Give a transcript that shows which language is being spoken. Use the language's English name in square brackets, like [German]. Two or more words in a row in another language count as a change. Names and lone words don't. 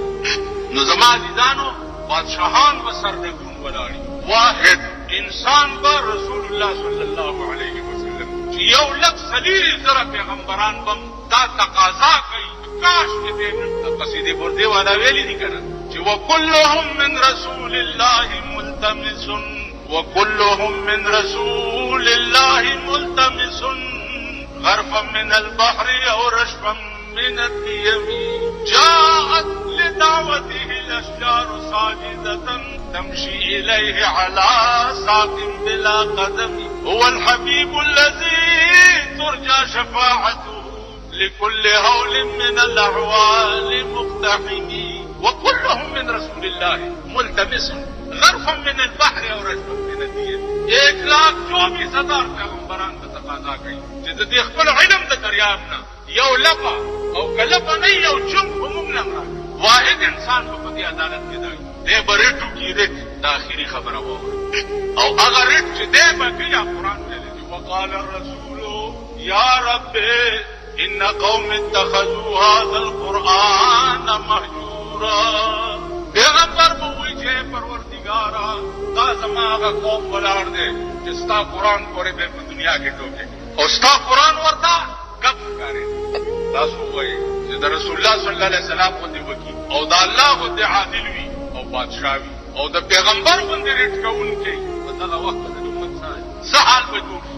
[Pashto] نو زما عزیزانو، بادشاهان به سرنګون ولاړي. واحد انسان به [Arabic] رسول الله صلی الله علیه وسلم [Pashto] چې یو لک 40,000 پیغمبران به دا تقاضا کوي. کاش کې دې قصیدې بردې والا ویلي دي که نه چې [Arabic] وکلهم من رسول الله ملتمس، وكلهم من رسول الله ملتمس غرفا من البحر أو رشفا من الديم. جاءت لدعوته الأشجار ساجدة تمشي إليه على ساق بلا قدم. هو الحبيب الذي ترجى شفاعته لكل هول من الأحوال مقتحم. وكلهم من رسول الله ملتمس غرفا من البحر او رشفا من الدين. [Pashto] 1,24,000 پیغمبران ته تقاضا کوي چې د دې خپل علم د دریاب نه یو لپه او که لپه نه یو چونګ په موږ نه راکړي. واحد انسان په دې عدالت کې دی. دی به ریټ وکړي، ریټ د آخري خبره واوري او هغه ریټ چې دی به کوي قرآن ویلی دي [Arabic] وقال الرسول یا رب ان قوم اتخذوا هذا القرآن مهجورا. [Pashto] پیغمبر به وایي چې پروردګاره دا زما هغه قوم ولاړ دی چې ستا قرآن پورې به په دنیا کې ټوکې او ستا قرآن ورته کم ښکاري. تاسو وایي چې د [Arabic] رسول الله صلی الله علیه وسلم [Pashto] غوندې وکي او د الله غوندې عادل وي او بادشاه وي او د پیغمبر غوندې ریټ کوونکی په دغه وخت د امت سره څه حال به جوړ شي.